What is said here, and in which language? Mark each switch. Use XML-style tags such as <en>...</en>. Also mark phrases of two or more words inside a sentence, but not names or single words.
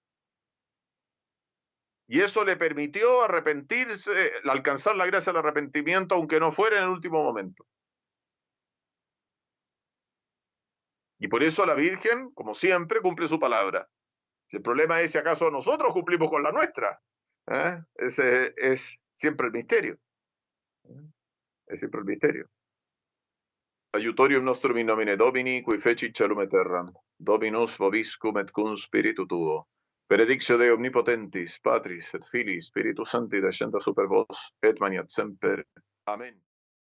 <es>Y eso le permitió arrepentirse, alcanzar la gracia del arrepentimiento, aunque no fuera en el último momento. Y por eso la Virgen, como siempre, cumple su palabra. Si el problema es si acaso nosotros cumplimos con la nuestra. Ese es siempre el misterio. Es siempre el misterio.</es> <la>Aiutorium nostrum in nomine Domini, qui feci celum et terram. Dominus vobiscum et cum spiritu tuo. Benedictio Dei omnipotentis, Patris et Filii, Spiritus Sancti, descendat super vos, et maniat semper. Amen.</la>